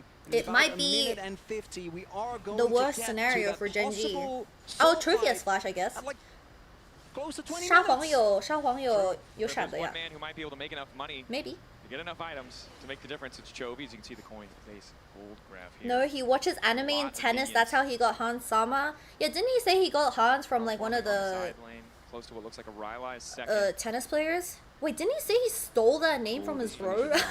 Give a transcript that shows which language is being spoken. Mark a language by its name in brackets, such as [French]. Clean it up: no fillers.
[English] It might be the worst scenario for Genji. Oh, Trophy has flash, I guess. [Chinese] 沙皇有闪的呀 ？ [English] Maybe. Get enough items to make the difference. It's Chovy. As you can see the coin face gold graph here. No, he watches anime and tennis. That's how he got Hans Sama. Yeah, didn't he say he got Hans from like one of the close to what looks like a Rylai's second. Tennis players? Wait, didn't he say he stole that name from his bro?